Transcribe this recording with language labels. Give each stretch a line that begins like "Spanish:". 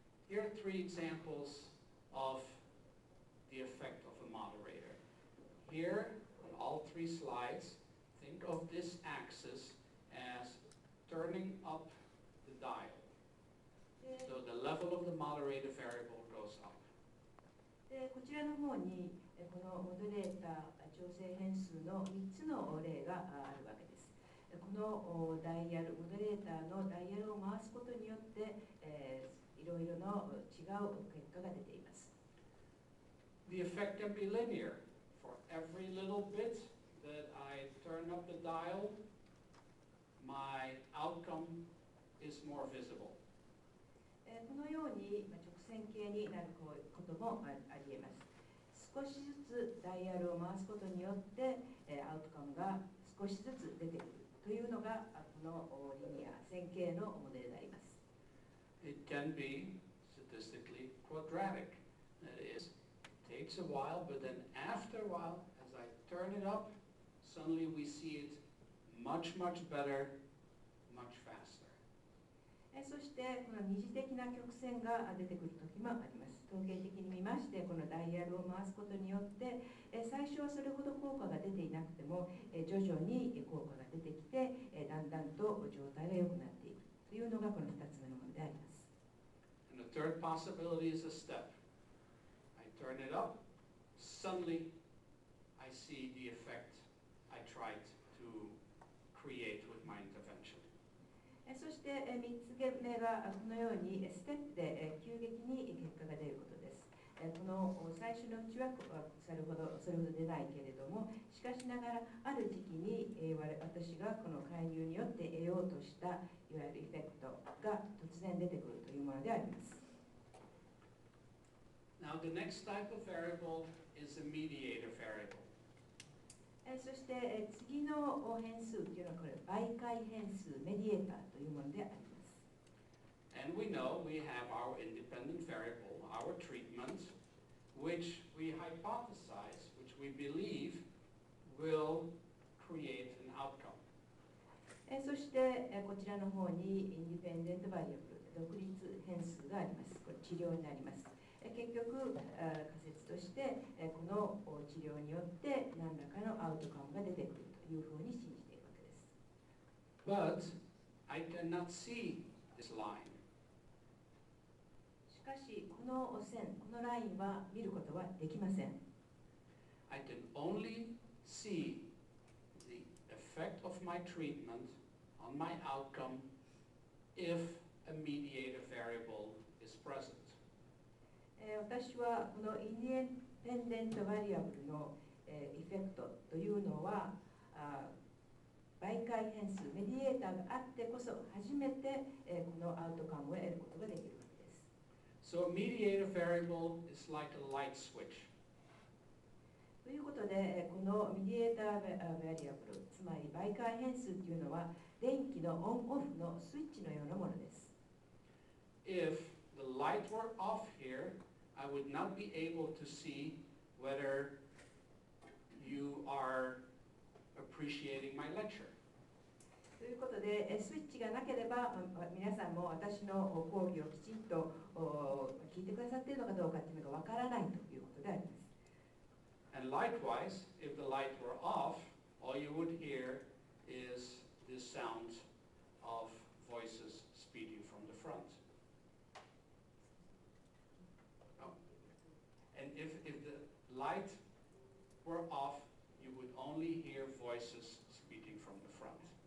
English: Here are three examples of the effect of a moderator. Here, on all three slides, think of this axis as turning up the dial. So the level of the moderator variable goes up.
Japanese: でこちらの方にこのモデレーター調整変数の3つの例があるわけです。このダイヤル、モデレーターのダイヤルを回すことによって、いろいろの違う結果が出ています。
English: The effect can be linear. For every little bit that I turn up the dial, my outcome is more visible.
Japanese: このように直線形になることもありえます。少しずつダイヤルを回すことによってアウトカムが少しずつ出てくるというのがこのリニア線形のモデルであります。
English: It can be statistically quadratic. That is, it takes a while, but then after a while, as I turn it up, suddenly we see it much, much better, much faster.
Japanese: そしてこの二次的な曲線が出てくる時もあります。統計的に見ましてこのダイヤルを回すことによって最初はそれほど効果が出ていなくても徐々に効果が出てきてだんだんと状態が良くなっていくというのがこの2つ目のものであります。
English: And the third possibility is a step. I turn it up, suddenly I see the effect I tried to create with my intervention.
Japanese: そして3つ目がこのようにステップで急激に結果が出ることです。この最初のうちはそれほど出ないけれども、しかしながらある時期に私がこの介入によって得ようとしたいわゆるエフェクトが突然出てくるというものであります。
English: Now the next type of variable is a mediator variable.
Japanese: そして次の変数というのはこれ媒介変数メディエーターというものであります。
English: And we know we have our independent variable, our treatment, which we hypothesize, which we believe will create an outcome.
Japanese: そしてこちらの方にインディペンデントバリアブル、独立変数があります。これ治療になります。結局仮説としてこの治療によって何らかのアウトカムが出てくるというふうに信じているわけです。
English: But I cannot see this line.
Japanese: しかしこの線、このラインは見ることはできません。
English: I can only see the effect of my treatment on my outcome if a mediator variable is present.
Japanese: 私はこのインディペンデントバリアブルのエフェクトというのは媒介変数メディエーターがあってこそ初めてこのアウトカムを得ることができるわけです。
English: So a mediator variable is like a light switch.
Japanese: ということでこのメディエーターバリアブル、つまり媒介変数というのは電気のオンオフのスイッチのようなものです。
English: If the light were off here, I would not be able to see whether you are appreciating my lecture.
Japanese: ということで、スイッチがなければ皆さんも私の講義をきちんと聞いてくださっているのかどうかというのがわからないということであります。
English: And likewise, if the light were off, all you would hear is the sound of voices speaking from the front. Oh. And if the light were off, you would only hear voices speaking from the front.